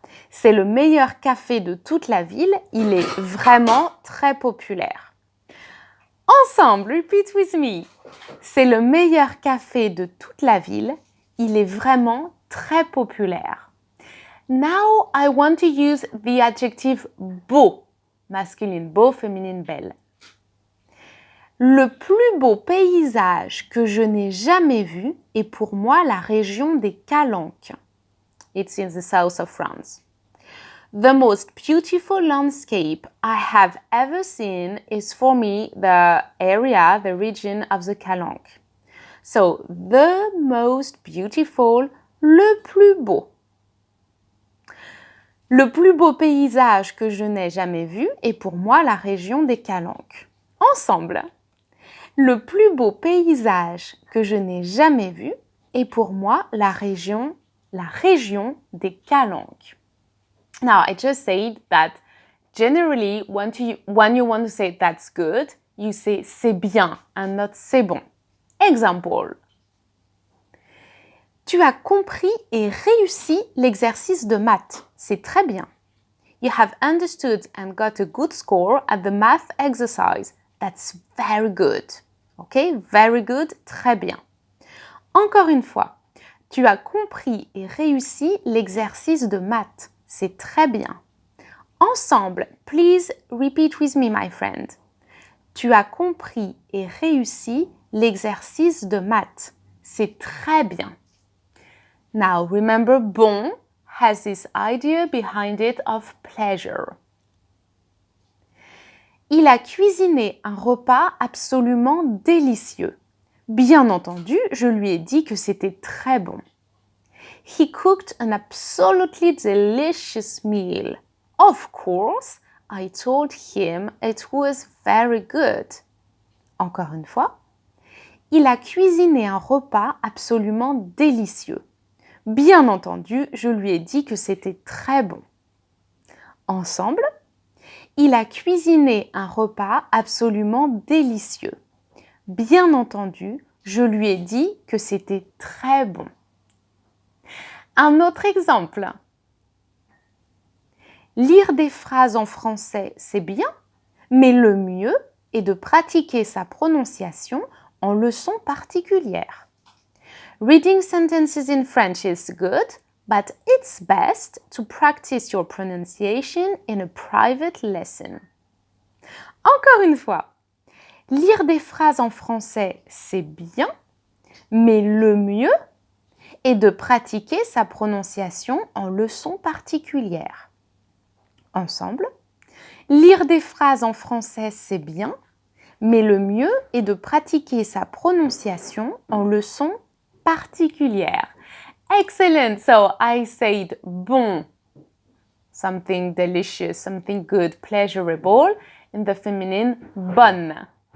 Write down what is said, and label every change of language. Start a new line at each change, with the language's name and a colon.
French: C'est le meilleur café de toute la ville. Il est vraiment très populaire.
English: Ensemble, repeat with me.
French: C'est le meilleur café de toute la ville. Il est vraiment très populaire.
English: Now I want to use the adjective beau, masculine, beau, féminine, belle.
French: Le plus beau paysage que je n'ai jamais vu est pour moi la région des Calanques.
English: It's in the south of France. The most beautiful landscape I have ever seen is for me the region of the Calanques. So, the most beautiful, le plus beau.
French: Le plus beau paysage que je n'ai jamais vu est pour moi la région des Calanques. Ensemble. Le plus beau paysage que je n'ai jamais vu est pour moi la région des Calanques.
English: Now, I just said that generally, when you want to say that's good, you say
French: c'est bien
English: and not
French: c'est bon.
English: Example.
French: Tu as compris et réussi l'exercice de maths. C'est très bien.
English: You have understood and got a good score at the math exercise. That's very good. OK? Very good,
French: très bien. Encore une fois, tu as compris et réussi l'exercice de maths. C'est très bien.
English: Ensemble, please repeat with me, my friend.
French: Tu as compris et réussi l'exercice de maths. C'est très bien.
English: Now, remember, bon has this idea behind it of pleasure.
French: Il a cuisiné un repas absolument délicieux. Bien entendu, je lui ai dit que c'était très bon.
English: He cooked an absolutely delicious meal. Of course, I told him it was very good.
French: Encore une fois, il a cuisiné un repas absolument délicieux. Bien entendu, je lui ai dit que c'était très bon. Ensemble, il a cuisiné un repas absolument délicieux. Bien entendu, je lui ai dit que c'était très bon. Un autre exemple. Lire des phrases en français, c'est bien, mais le mieux est de pratiquer sa prononciation en leçons particulières.
English: Reading sentences in French is good, but it's best to practice your pronunciation in a private lesson.
French: Encore une fois, lire des phrases en français, c'est bien, mais le mieux est de pratiquer sa prononciation en leçons particulières. Ensemble, lire des phrases en français, c'est bien, mais le mieux est de pratiquer sa prononciation en leçons particulières.
English: Excellent! So I said bon, something delicious, something good, pleasurable, in the feminine, bonne.